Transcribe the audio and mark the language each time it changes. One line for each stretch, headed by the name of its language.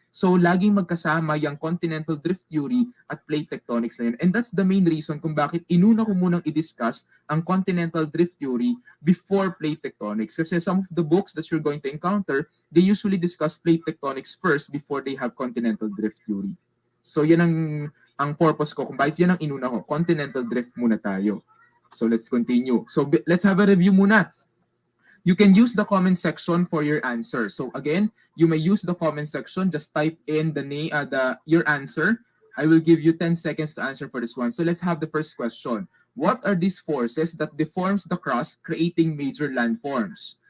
Filipino: So, laging magkasama yung continental drift theory at plate tectonics na yun.
English: And that's the main reason
Filipino: kung bakit inuna ko munang i-discuss ang
English: continental drift theory before plate tectonics. Kasi some of the books that you're going to encounter, they usually discuss plate tectonics first before they have continental drift theory.
Filipino: So, yan ang purpose ko. Kung bakit yan ang inuna ko, continental drift muna tayo.
English: So, let's continue. So, let's have a review muna. You can use the comment section for your answer. So again, you may use the comment section. Just type in your answer. I will give you 10 seconds to answer for this one. So let's have the first question. What are these forces that deforms the crust, creating major landforms?